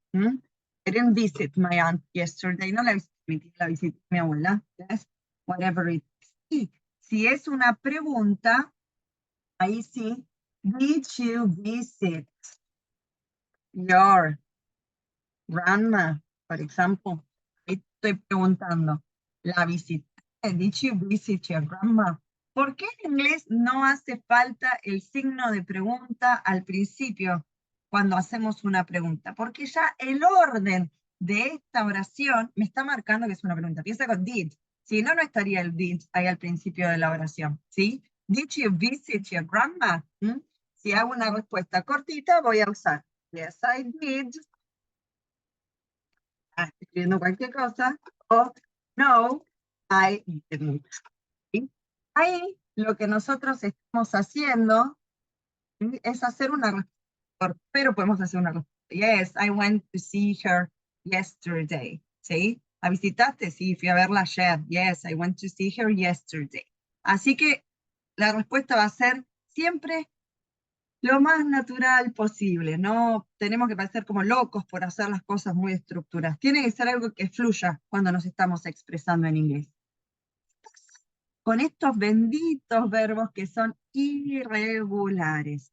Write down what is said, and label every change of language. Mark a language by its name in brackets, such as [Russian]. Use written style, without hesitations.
[English] I didn't visit my aunt yesterday. [Spanish] No la visité mi tía, la visité mi abuela. [English] Yes, whatever it is. [Spanish] Y si es una pregunta, ahí sí. [English] Did you visit your grandma, [Spanish] por ejemplo? Ahí estoy preguntando. ¿La visité? [English] Did you visit your grandma? [Spanish] ¿Por qué en inglés no hace falta el signo de pregunta al principio? cuando hacemos una pregunta, porque ya el orden de esta oración me está marcando que es una pregunta. Piensa con did. Si no, no estaría el did ahí al principio de la oración, ¿sí? [English] Did you visit your grandma? ¿Mm? [Spanish] Si hago una respuesta cortita, voy a usar [English] yes, I did. [Spanish] Escribiendo cualquier cosa. O no, [English] I didn't. [Spanish] ¿Sí? Ahí lo que nosotros estamos haciendo es hacer una respuesta, pero podemos hacer una respuesta. [English] Yes, I went to see her yesterday. [Spanish] ¿Sí? ¿La visitaste? Sí, fui a verla ayer. [English] Yes, I went to see her yesterday. [Spanish] Así que la respuesta va a ser siempre lo más natural posible. No tenemos que parecer como locos por hacer las cosas muy estructuradas. Tiene que ser algo que fluya cuando nos estamos expresando en inglés. Con estos benditos verbos que son irregulares.